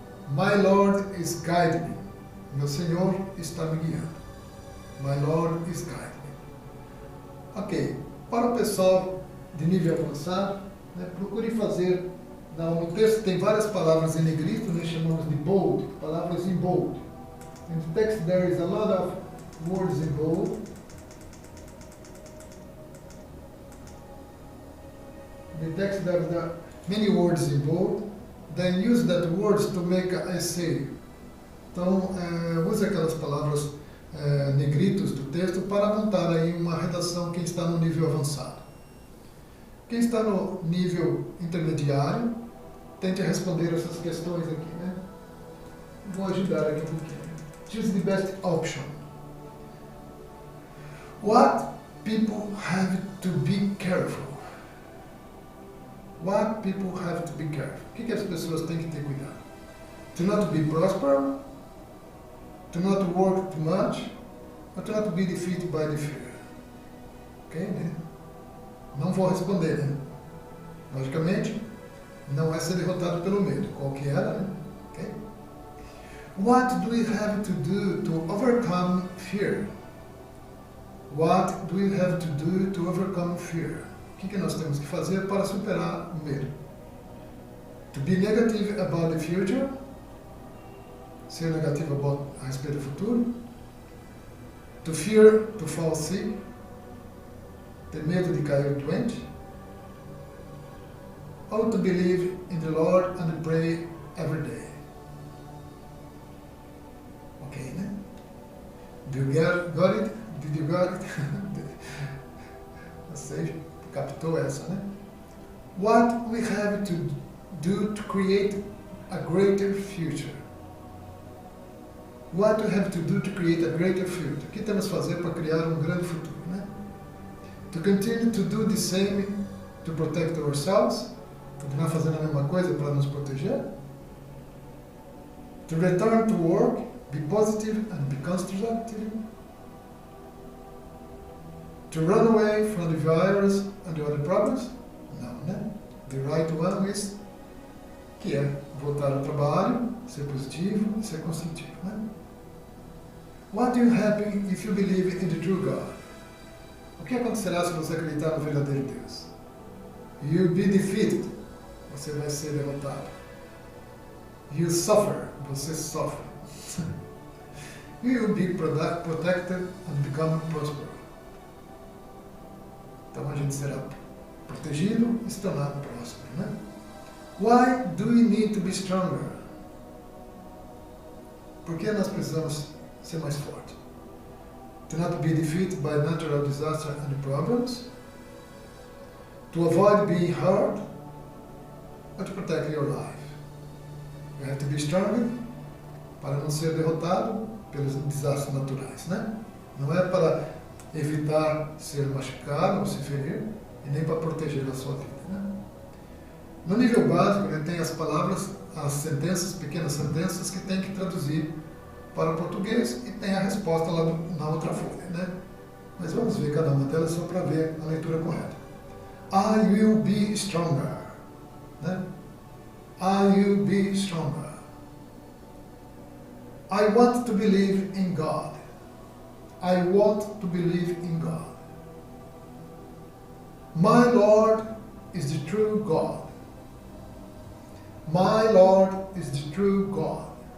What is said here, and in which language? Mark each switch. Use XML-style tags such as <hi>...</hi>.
<en>My Lord is guiding me.</en> <pt>Meu Senhor está me guiando.</pt> <en>My Lord is guiding me. Ok.</en> <pt>Para o pessoal de nível avançado, né, procure fazer. No texto tem várias palavras em negrito, nós chamamos de bold, palavras em bold.</pt> <en>In the text there is a lot of words in bold. In the text there are many words in bold. Then use that words to make an essay.</en> <pt>Então, use aquelas palavras negritos do texto para montar aí uma redação quem está no nível avançado. Quem está no nível intermediário, tente responder essas questões aqui, né? Vou ajudar aqui um pouquinho.</pt> <en>Choose the best option. What people have to be careful. What people have to be careful.</en> <pt>O que as pessoas têm que ter cuidado?</pt> <en>To not be prosperous, to not work too much, or to not be defeated by the fear.</en> <pt>Ok, né? Não vou responder, né? Logicamente, não é ser derrotado pelo medo. Qual que era, né? Ok?</pt> <en>What do we have to do to overcome fear? What do we have to do to overcome fear?</en> <pt>O que nós temos que fazer para superar o medo?</pt> <en>To be negative about the future?</en> <pt>Ser negativo a respeito do futuro?</pt> <en>To fear to fall sick?</en> <pt>Ter medo de cair doente?</pt> <en>Or to believe in the Lord and pray every day? Ok, né? Do you got it? Did you got it?</en> <pt>Você captou essa, né?</pt> <en>What we have to do to create a greater future? What we have to do to create a greater future?</en> <pt>O que temos que fazer para criar um grande futuro, né?</pt> <en>To continue to do the same to protect ourselves?</en> <pt>Continuar fazendo a mesma coisa para nos proteger?</pt> <en>To return to work, be positive and be constructive? To run away from the virus and the other problems?</en> <pt>Não, né?</pt> <en>The right one is,</en> <pt>que é voltar ao trabalho, ser positivo, ser construtivo, né?</pt> <en>What will happen if you believe in the true God?</en> <pt>O que acontecerá se você acreditar no verdadeiro Deus?</pt> <en>You'll be defeated.</en> <pt>Você vai ser derrotado.</pt> <en>You suffer.</en> <pt>Você sofre.</pt> <en>You will be protected and become prosperous.</en> <pt>Então a gente será protegido e se tornar próspero, né?</pt> <en>Why do we need to be stronger?</en> <pt>Por que nós precisamos ser mais fortes?</pt> <en>To not be defeated by natural disaster and problems? To avoid being hurt? Or to protect your life? You have to be stronger</en> <pt>para não ser derrotado pelos desastres naturais, né? Não é para evitar ser machucado ou se ferir, e nem para proteger a sua vida, né? No nível básico, ele tem as palavras, as sentenças, pequenas sentenças que tem que traduzir para o português e tem a resposta lá na outra folha, né? Mas vamos ver cada uma delas só para ver a leitura correta.</pt> <en>I will be stronger, né? I will be stronger. I want to believe in God. I want to believe in God. My Lord is the true God. My Lord is the true God.</en>